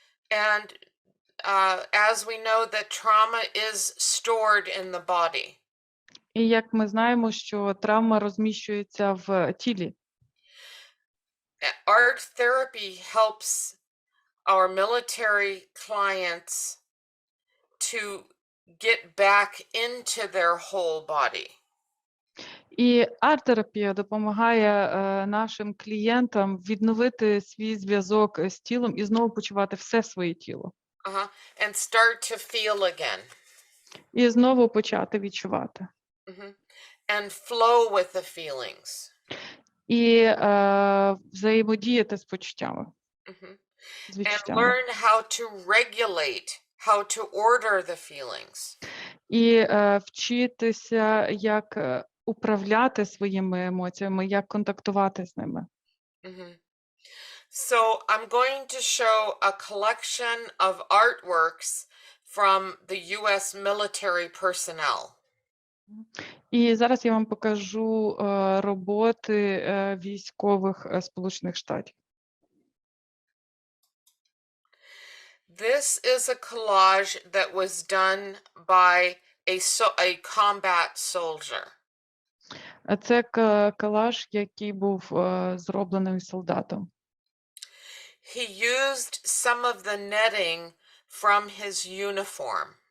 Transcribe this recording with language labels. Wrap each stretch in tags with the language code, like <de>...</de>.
<en>And as we know that trauma is stored in the body.</en> <uk>І як ми знаємо, що травма розміщується в тілі.</uk> <en>Art therapy helps our military clients to get back into their whole body.</en> <uk>І арт-терапія допомагає нашим клієнтам відновити свій зв'язок з тілом і знову почувати все своє тіло.</uk> <en>And start to feel again.</en> <uk>І знову почати відчувати.</uk> <en>And flow with the feelings.</en> <uk>І взаємодіяти з почуттями.</uk> <en>And learn how to regulate, how to order the feelings.</en> <uk>І вчитися, як управляти своїми емоціями, як контактувати з ними.</uk> <en>So I'm going to show a collection of artworks from the US military personnel.</en> <uk>І зараз я вам покажу роботи військових Сполучених Штатів.</uk> <en>This is a collage that was done by a combat soldier.</en> <uk>Це колаж, який був зроблений солдатом.</uk> <en>He used some of the netting from his uniform.</en>